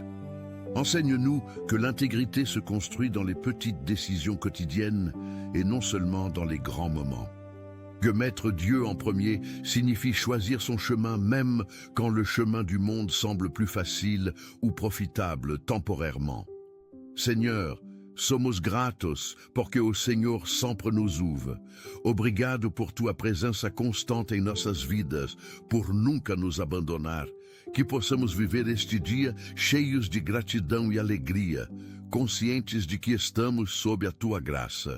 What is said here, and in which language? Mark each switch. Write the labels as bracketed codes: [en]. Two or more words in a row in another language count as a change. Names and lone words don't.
[fr] Enseigne-nous que l'intégrité se construit dans les petites décisions quotidiennes et non seulement dans les grands moments. Que mettre Dieu en premier signifie choisir son chemin même quand le chemin du monde semble plus facile ou profitable temporairement. Seigneur, [pt] somos gratos porque o Senhor sempre nos ouve. Obrigado por tua presença constante em nossas vidas, por nunca nos abandonar. Que possamos viver este dia cheios de gratidão e alegria, conscientes de que estamos sob a tua graça.